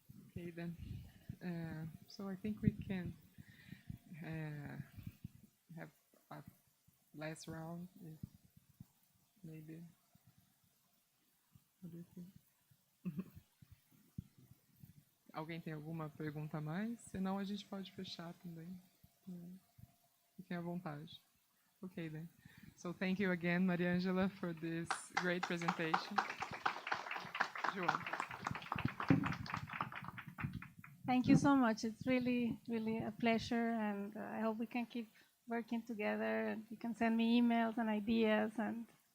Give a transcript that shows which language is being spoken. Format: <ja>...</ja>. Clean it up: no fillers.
<en>Okay, then. So I think we can have a last round, if maybe. What do you think?</en> <pt>Alguém tem alguma pergunta a mais? Senão a gente pode fechar também. Fiquem à vontade.</pt> <en>Okay, then. So thank you again, Mariangela, for this great presentation. João. Thank you so much. It's really, really a pleasure, and I hope we can keep working together, and you can send me emails and ideas, and</en>